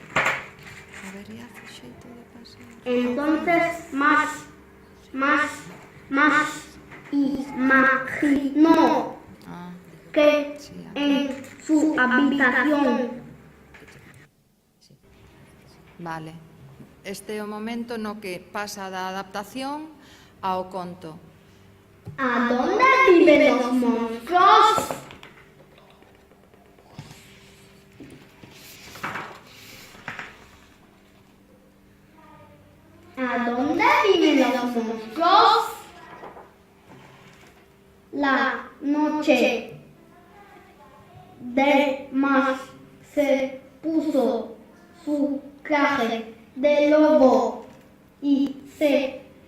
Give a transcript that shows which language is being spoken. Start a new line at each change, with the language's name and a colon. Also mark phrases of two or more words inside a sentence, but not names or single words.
Spanish: Entonces más imaginó que en su habitación Vale.
Galician: Este é o momento no que pasa da adaptación ao conto.
Spanish: ¿A dónde viven los monstruos? ¿A dónde viven los monstruos? La noche de más se puso su traje de lobo y se